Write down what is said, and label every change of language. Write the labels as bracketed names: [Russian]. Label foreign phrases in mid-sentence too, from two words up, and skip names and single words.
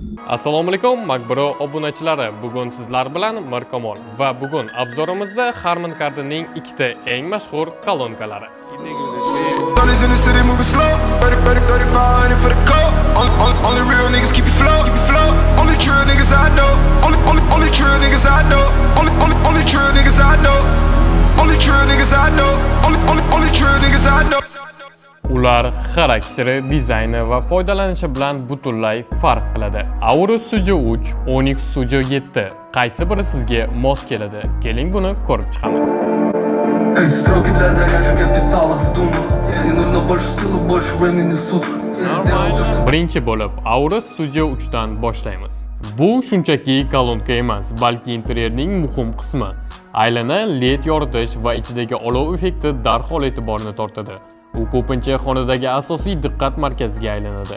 [Uzbek] Assalomu alaykum Makbro obunachilari. Bugun sizlar bilan Mirkamol va bugun obzorimizda Harman Kardonning ikkita eng mashhur kolonkalari. [English] Dollars in the city moving slow. 3500 for the coat. Only real niggas keep you flow. Only true niggas I know. Only true niggas I know. Only true niggas I know. Only true niggas I know. Only true niggas I know. [Uzbek] Ular xarakteri, dizayni va foydalanishi bilan butunlay farq qiladi. Auro Studio 3, Onyx Studio 7 qaysi biri sizga mos keladi? Keling buni ko'rib chiqamiz. [Russian] Строки для заряжек я писал их в думах. Не нужно больше силы, больше времени в сутках. [Uzbek] Birinchi bo'lib Auro Studio 3 dan boshlaymiz. Bu shunchaki kolonka emas, balki interyerning muhim qismi. Aylana LED yoritish va ichidagi olov effekti darhol e'tiborni tortadi. U ko'pincha xonadagi asosiy diqqat markaziga aylanadi.